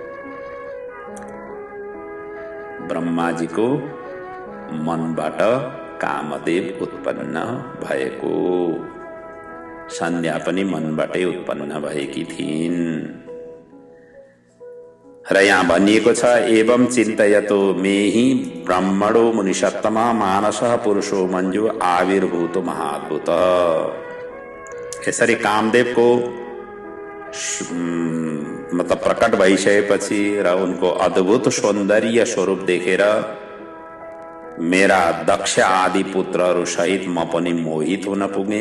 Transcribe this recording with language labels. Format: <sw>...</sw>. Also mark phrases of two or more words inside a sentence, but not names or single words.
<ne>ब्रह्माजीको मनबाट कामदेव उत्पन्न भएको। सन्ध्या पनि मनबाटै उत्पन्न भएकी थिइन्। र यहाँ भनिएको छ</ne> <sa>एवं चिन्तयतो मेहि ब्रह्मणो मुनिसत्तमा मानसः पुरुषो मञ्जु आविर्भूत महाद्भुत।</sa> <ne>यसरी कामदेवको मतलब प्रकट भइसकेपछि र उनको अद्भुत सौन्दर्य स्वरूप देखेर मेरा दक्ष आदि पुत्रहरू सहित म पनि मोहित हुन पुगे।</ne>